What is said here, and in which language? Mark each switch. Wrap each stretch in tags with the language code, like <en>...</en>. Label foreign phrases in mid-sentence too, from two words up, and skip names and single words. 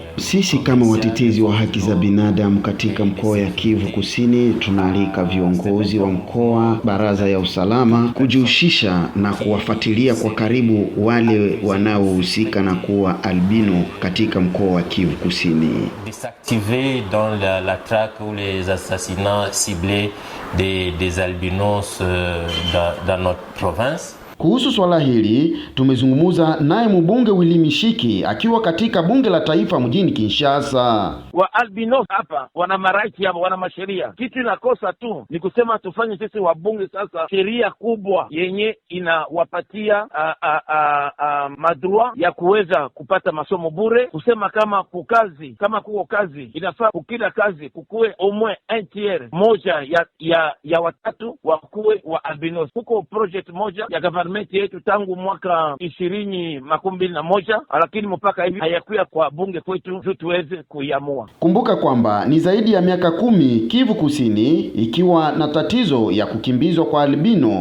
<sw>Sisi kama watetezi wa haki za binadamu katika mkoa ya Kivu Kusini tunaalika viongozi wa mkoa, baraza ya usalama kujihusisha na kuwafuatilia kwa karibu wale wanaohusika na kuwa albino katika mkoa wa Kivu Kusini.</sw> <fr>Désactiver dans la traque ou les assassinats ciblés des albinos dans notre province.</fr> <sw>Kuhusu swala hili tumezungumza naye mbunge Willy Mishiki akiwa katika bunge la taifa mjini Kinshasa. Wa albinos hapa wana maraiki hapa, wana masheria. Kitu inakosa tu ni kusema tufanye sisi wabunge sasa sheria kubwa yenye inawapatia madroit ya kuweza kupata masomo bure, kusema kama kukazi, kama kuko kazi inafaa kukila kazi kukuwe</sw> <fr>au moins un tiers</fr> <sw>moja ya watatu wakuwe wa albinos. Kuko project moja ya government yetu tangu mwaka 2021, lakini mpaka hivi hayakuya kwa bunge kwetu tu tuweze kuiamua. Kumbuka kwamba ni zaidi ya miaka 10 Kivu Kusini ikiwa na tatizo ya kukimbizwa kwa albino.</sw>